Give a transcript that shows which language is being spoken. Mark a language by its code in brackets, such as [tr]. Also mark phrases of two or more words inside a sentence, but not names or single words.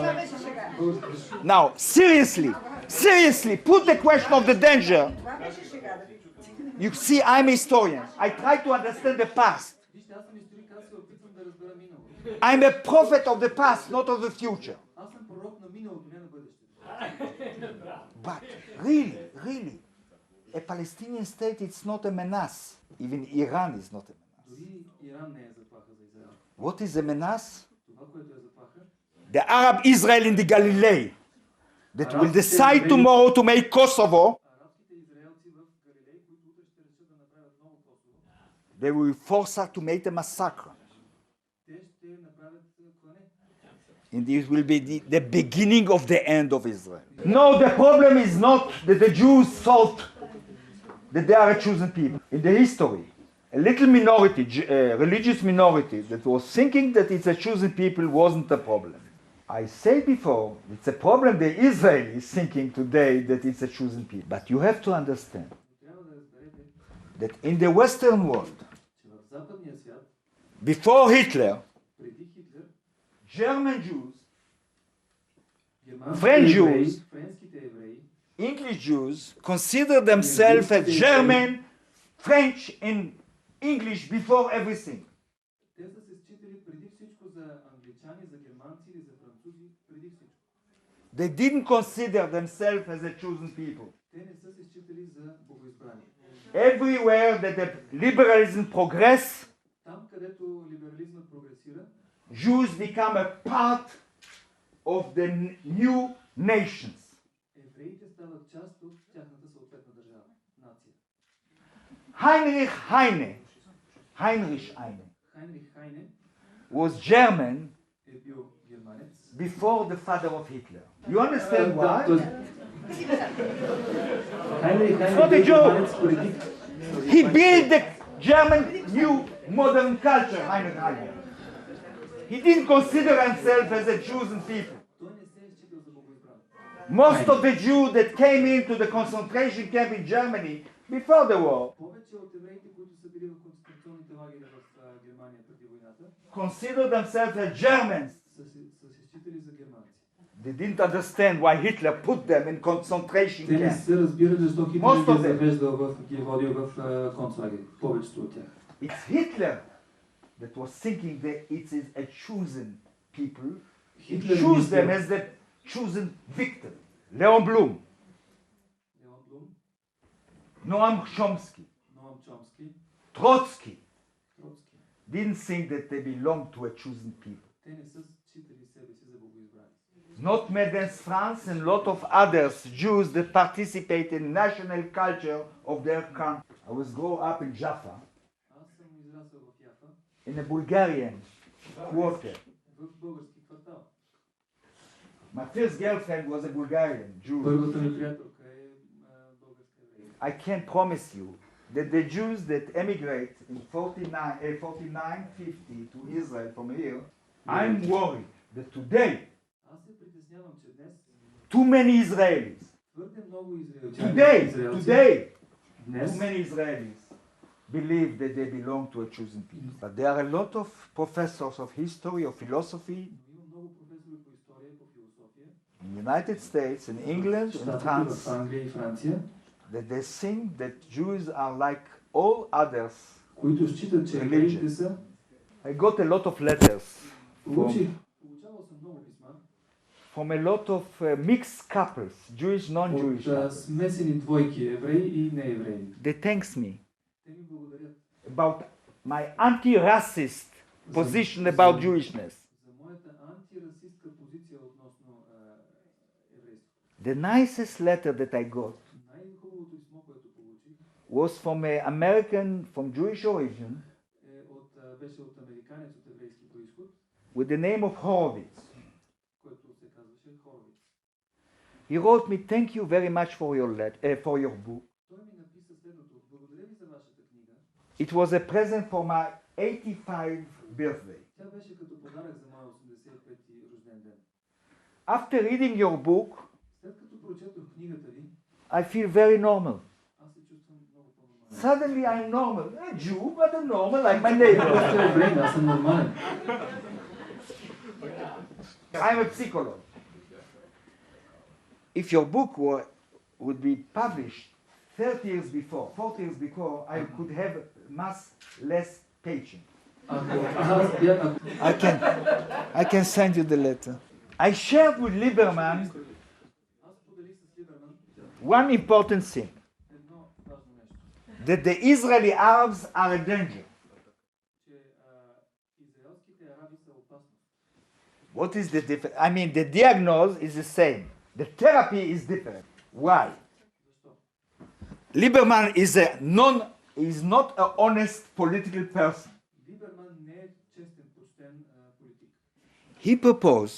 [en] Now, seriously, put the question of the danger. You see, I'm a historian. I try to understand the past. [bg] вижте, аз съм историк, аз се опитвам да разбера миналото. [en] I'm a prophet of the past, not of the future. [bg] Аз съм пророк на миналото, не на бъдещето. [en] But really, a Palestinian state, it's not a menace. Even Iran is not a menace. [bg] Дори Иран не е заплаха за Израел. [en] What is a menace? [bg] Това, което е заплаха, [en] The Arab Israel in the Galilee that will decide tomorrow to make Kosovo, [bg] арабските израелци в Галилей, които утре ще решат да направят ново Косово, [en] they will force us to make a massacre. [bg] те ще направят клане. [en] And this will be the beginning of the end of Israel. No, the problem is not that the Jews thought that they are a chosen people. In the history, a little minority, religious minority, that was thinking that it's a chosen people wasn't a problem. I said before, it's a problem the Israel is thinking today that it's a chosen people. But you have to understand [bg] Трябва да разберете, [en] that in the Western world, [bg] че в западния свят, [en] before Hitler, [bg] преди Хитлер, [en] German Jews, [bg] германските [en] French [bg] евреи, [en] Jews, [bg] френските евреи, [en] English Jews consider themselves as German, French, and English before everything. [bg] те са се считали преди всичко за англичани, за германци или за французи, преди всичко. [en] They didn't consider themselves as a chosen people. [bg] Те не са се считали за богоизбрани. [en] Everywhere that the liberalism progress, [bg] Там, където либерализмът прогресира, [en] Jews become a part of the new nations. [bg] евреите стават част от тяхната съответна държава, нация. [en] Heinrich Heine [bg] Хайнрих Хайне [en] was German [bg] е бил германец. [en] before the father of Hitler. You understand why? [bg] Хайнрих [en] not [bg] Хайне [en] a [bg] бил [en] joke. [bg] германец преди. [en] He built the German new modern culture, Heinrich Heine. He didn't consider himself as a chosen people. [bg] Той не се е считал за богоизбран. [en] Most of the Jews that came into the concentration camp in Germany before the war [bg] Повече от евреите, които са били в концентрационните лагери в Германия преди войната, [en] considered themselves as Germans. [bg] са се считали за германци. [en] They didn't understand why Hitler put them in concentration [bg] Те не [en] camps. [bg] са разбирали защо Хитлер [en] Most of [bg] ги [en] them. [bg] е завеждал ги е водил в концлагери. Повечето от тях. [en] It's Hitler that was thinking that it is a chosen people. [bg] Хитлер [en] choose them [bg] мислил, [en] as the chosen victim. Leon Blum, [bg] Леон Блум, [en] Noam Chomsky, [bg] Ноам Чомски, [en] Trotsky [bg] Троцки. [en] didn't think that they belonged to a chosen people. [bg] Те не са считали себе си за богоизбрани. [en] Not Medens France and a lot of others, Jews that participate in national culture of their country. I was grow up in Jaffa, [bg] Аз съм израсъл в Яфа, [en] in a Bulgarian quarter. [bg] в български квартал. [en] My first girlfriend was a Bulgarian Jew. [bg] Първата ми приятелка е българска еврейка. [en] I can promise you that the Jews that emigrate in 49-50 to Israel from here, I'm worried that today [bg] Аз се притеснявам, че днес [en] too many Israelis, [bg] твърде много израелчани, [en] today, [bg] днес [en] too many Israelis believe that they belong to a chosen people. But there are a lot of professors of history, of philosophy [bg] има много професори по история и по философия, [en] in the United States, in England, in [bg] щатите [en] France, [bg] в Англия и Франция, [en] that they think that Jews are like all others. [bg] които считат, че евреите са. [en] I got a lot of letters [bg] Получавал съм много писма [en] from a lot of mixed couples, Jewish, non-Jewish. [bg] от смесени двойки, евреи и неевреи. [en] They thanks me [bg] Те ми благодарят [en] about my anti-racist position about Jewishness. [bg] за моята антирасистка позиция относно еврейството. [en] The nicest letter that I got [bg] Най-хубавото писмо, което получих, [en] was from an American from Jewish origin [bg] беше от американец от еврейски происход, [en] with the name of Horowitz. [bg] който се казваше Хоровиц. [en] He wrote me, "Thank you very much for your book. [bg] Той ми написа следното: благодаря ви за вашата книга. [en] It was a present for my 85th birthday. [bg] Тя беше като подарък за моя 85-ти рожден ден. [en] After reading your book, [bg] След като прочетох книгата ви, [en] I feel very normal. [bg] аз се чувствам много по-нормален. [en] Suddenly I'm normal. A Jew, but a normal like my neighbor. [bg] Просто еврей, аз съм нормален. [en] I'm a psychologist. If your book would be published 30 years before, 40 years before, I could have much less patience. I can send you the letter. I shared with Lieberman [bg] Аз споделих с Либерман [en] one important thing, [bg] едно важно нещо, [en] that the Israeli Arabs are a danger. [bg] че израелските араби са опасност. [en] What is the difference? I mean, the diagnosis is the same. The therapy is different. Why? [bg] Защо? [en] Lieberman is not an honest political person. [bg] Либерман не е честен, почтен политик. [en] He proposed